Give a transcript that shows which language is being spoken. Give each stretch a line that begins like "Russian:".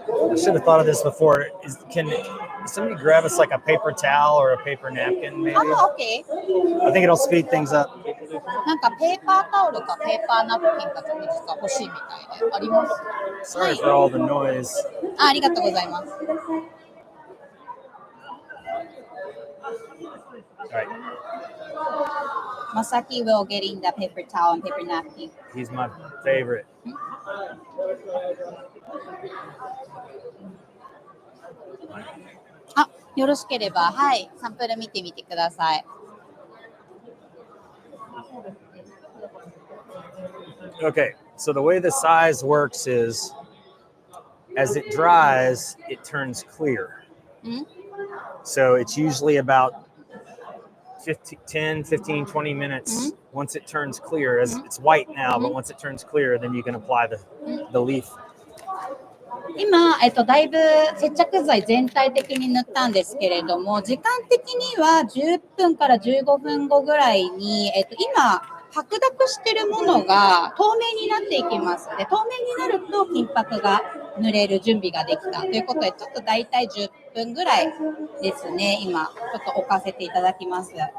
English: I should have thought of this before. Can somebody grab us like a paper towel or a paper napkin, maybe? OK。 I think it'll speed things up.
Japanese: なんかペーパータオルかペーパーナプキンかちょっと実は欲しいみたいであります。
English: Sorry for all the noise.
Japanese: ありがとうございます。
English: All right. Masaki will get in the paper towel and paper napkin. He's my favorite.
Japanese: あ、よろしければ、はい、サンプル見てみてください。
English: Okay, so the way the size works is as it dries, it turns clear. So it's usually about 10, 15, 20 minutes. Once it turns clear, as it's white now, but once it turns clear, then you can apply the leaf.
Japanese: 今、だいぶ接着剤全体的に塗ったんですけれども、時間的には10分から15分後ぐらいに、今、白濁しているものが透明になっていきますので、透明になると金箔が塗れる準備ができたということで、ちょっとだいたい10分ぐらいですね、今、ちょっと置かせていただきます。